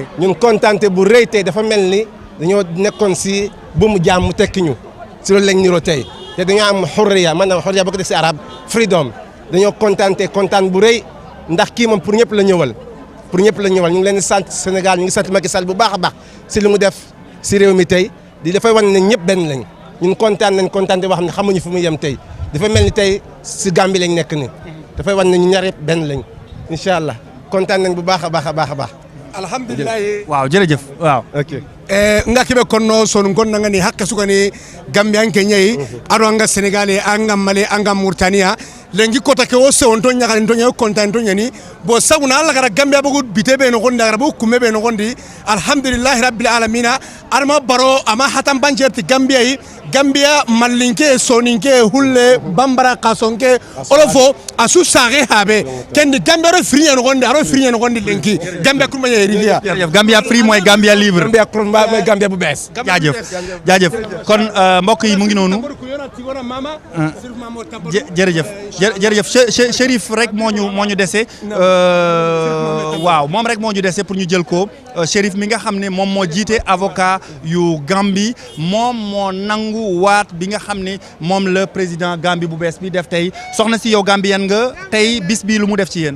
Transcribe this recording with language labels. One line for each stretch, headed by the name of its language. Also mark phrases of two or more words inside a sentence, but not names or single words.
Wolof: ñun kontaante bu rëy tey dafa mel ni dañoo nekkoon si bu mu jaam mu tekki ñu si loolu lañ niroo tey te dañoo am xurriya maanaam xurriya boo ko def si arab freedom dañoo kontaan bu rëy ndax kii moom pour ñëpp la ñëwal ñu ngi leen di sant Sénégal ñu ngi sant Macky Sall bu baax a baax si li mu def si réew mi tey di dafay wan ne ñëpp benn lañ. ñun kontaan te wax ne xamuñu fu mu yem tey dafa mel ni tey si Gambie lañ nekk ni dafay wan ne ñu ñaar yëpp benn lañ
Arabic: إن شاء الله
Wolof: kontaan nañ bu baax a baax a baax a baax. alhamdulillah. waaw jërëjëf waaw. ok.
Soninke: ngakiɓe konno sonu gonnagani hakke sugani gambiyanke ñayi aɗo anga sénégal e anga mali anga mauritania lengi kota ke o sewon to ñagani to ñayi contane to ñani bo saguna allah gara gambia bogo bite ɓe nogondi agara bogo kumme ɓe nogondi
Arabic: الحمد لله رب العالمين
Soninke: Adama Barrow ama hatan bancerti gambia yi Gambia malinke soninke hulle bambara kasonke olofo asu sare habe kendi Gambia ro free no gonde lenki Gambia kuma yerilia
Wolof: Gambia free mooy Gambia libre Gambia kron ba mooy Gambia bu bees jaajëf kon mbokk yi mu ngi noonu jërëjëf Chérif rek moo ñu dese waaw moom rek moo ñu dese pour ñu jël ko Chérif mi nga xam ne moom moo jiite avocat yu Gambie moom moo nangu waat bi nga xam ne moom la président Gambie bu bees bi def tey soxna si yow Gambien nga tey bis bi lu mu def ci yéen.